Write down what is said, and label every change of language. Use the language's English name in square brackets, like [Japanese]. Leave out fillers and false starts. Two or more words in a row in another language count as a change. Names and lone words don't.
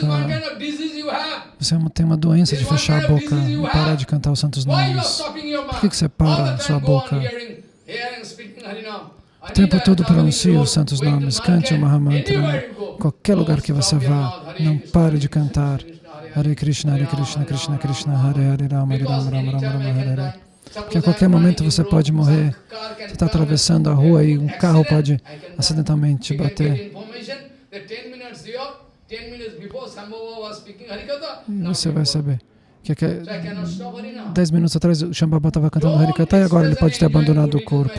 [Portuguese] Você tem uma doença de fechar a boca e parar de cantar os santos nomes. Por que você para sua boca? O tempo todo pronuncie os santos nomes, cante o Mahamantra. Qualquer lugar que você vá, não pare de cantar [Sanskrit] Hare Krishna, Krishna Krishna, Hare Hare, Rama Rama, Rama Rama, Hare Hare. [Portuguese] Porque a qualquer momento você pode morrer. Você está atravessando a rua e um carro pode acidentalmente bater. E você vai saber que 10 minutos atrás o Shambhava estava cantando Harikatha e agora ele pode ter abandonado o corpo.